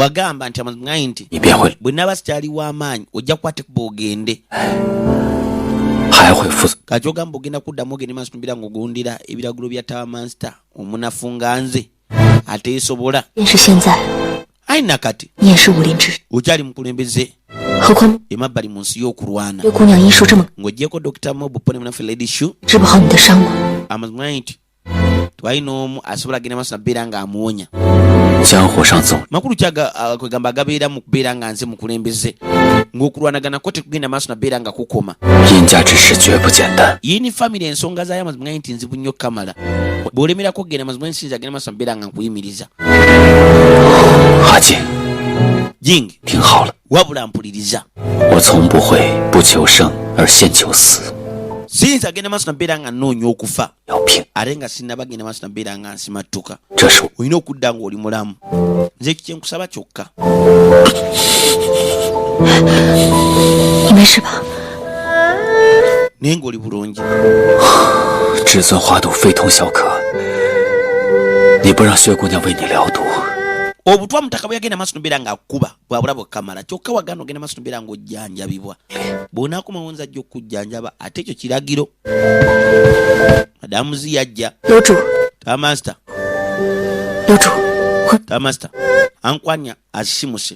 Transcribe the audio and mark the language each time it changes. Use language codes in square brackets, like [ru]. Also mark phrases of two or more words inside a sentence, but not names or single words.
[lg] wagamba nti amazima nti [zh] 你便会 [lg] bwe naba sikyali w'amaanyi ojja kukwate kuba ogende. [zh] 还会负责。 [lg] Kati ogamba ogenda kuddamu ogende maaso tumbira ng'ogondera ebiragiro bya [en] Tower Master [lg] omunafu nga nze ateesobola. [zh] 便是现在， [lg] Ayi nakati [zh] 你也是武林之人， [lg] okyali mukulembeze [zh] 何况 [lg] emabbali mu nsi y'okulwana [zh] 这姑娘医术这么， [lg] ng'oggyeko Dr. Mobupo ne munaffe Lady Shu [zh] 治不好你的伤吗？ [lg] amazima nti twalina omu asobola agenda maaso nabeera ng'amuwonya. [zh] 江湖上总 [lg] Makulu kwegamba agabeera mu kubeera nga nze mukulembeze ng'okulwanaganako tekugenda maaso nabeera nga kukoma. [zh] 殷家之事绝不简单。 [lg] Yini family ensonga zaayo amazima nti nzibu nnyo kamala. Bw'olemerako kugenda amazima nsinza agenda maaso nabeera nga nkuyimiriza. [zh] 阿锦， [lg] Jing [zh] 听好了， [lg] wabula mpuliriza. [zh] 我从不会不求生而先求死。 [lg] Siyinza agenda maaso nabeera nga nnoonya okufa [zh] 要拼， [lg] ate nga sinnaba genda maaso nabeera nga nsimattuka. [zh] 这是我 [lg] Olina okudda ng'oli mulamu. Nze kye nkusaba kyokka. [zh] 你没事吧？ [lg] Naye ng'oli bulungi. [zh] 至尊花毒非同小可，你不让薛姑娘为你疗毒， [lg] Obutwa mutaka bwe yagenda maaso nabeera ng'akuba bwabula bwekamala kyokka waganda ogenda maaso nabeera ng'ojjanjabibwa. Bw'onaakomawo nze ajja okukujjanjaba ate ekyo kiragiro. Madamu zi yajja. [zh] 楼主， [en] Tower Master. [zh] 楼主，我 [en] Tower Master. [lg] Ankwanya asisimuse.